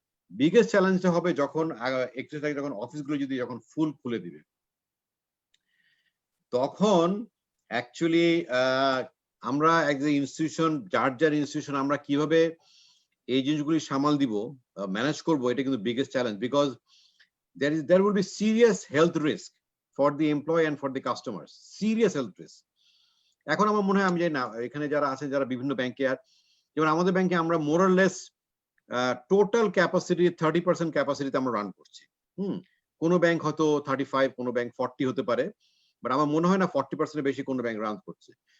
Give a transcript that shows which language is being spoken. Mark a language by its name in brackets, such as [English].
[Bangla] Biggest চ্যালেঞ্জটা হবে যখন 31 তারিখ যখন অফিসগুলো যদি যখন ফুল খুলে দিবে, তখন অ্যাকচুয়ালি আমরা এক যে ইনস্টিটিউশন, যার ইনস্টিটিউশন আমরা কিভাবে এই জিনিসগুলি সামাল দিব, ম্যানেজ করবো, এটা কিন্তু biggest challenge. [English] Because there will be serious health risk for the employee and for the customers, serious health risk. [Bangla] এখন আমার মনে হয়, আমি জানি না এখানে যারা আছে, যারা বিভিন্ন ব্যাংকে, আর যেমন আমাদের ব্যাংকে আমরা মোরলেস টোটাল ক্যাপাসিটি 30% ক্যাপাসিটিতে আমরা রান করছি। কোনো ব্যাংক হয়তো 35, কোনো ব্যাংক 40 হতে পারে, বাট আমার মনে হয় না 40% বেশি কোনো ব্যাংক রান করছে।